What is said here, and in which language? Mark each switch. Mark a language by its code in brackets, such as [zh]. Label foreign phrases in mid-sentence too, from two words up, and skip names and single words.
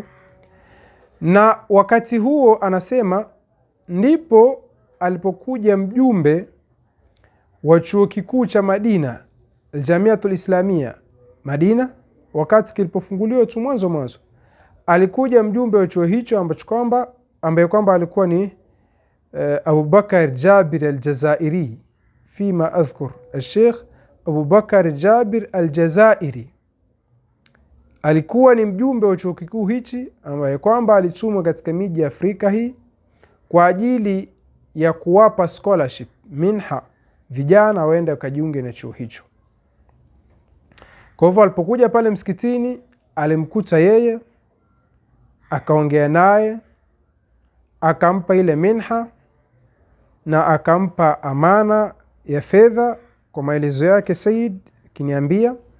[sw] Na wakati huo anasema ndipo alipokuja mjumbe wa chuo kikuu cha Madina, Al-Jamiatul Islamia Madina, wakati kilipofunguliwa tu mwanzo. Alikuja mjumbe wa chuo hicho ambaye kwamba alikuwa ni Abu Bakar Jabir Al-Jazairi, [ar] فيما أذكر [sw] al-Sheikh Abu Bakar Jabir Al-Jazairi. Alikuwa ni mjumbe wa chuo kikuu hichi ambaye kwamba alitumwa katika miji ya Afrika hii kwa ajili ya kuwapa scholarship, minha, vijana waende wakajiunge na chuo hicho. Kwa hivyo alipokuja pale msikitini alimkuta yeye, akaongea naye, akampa ile minha na akampa amana ya fedha kwa maelezo yake Said kiniambia.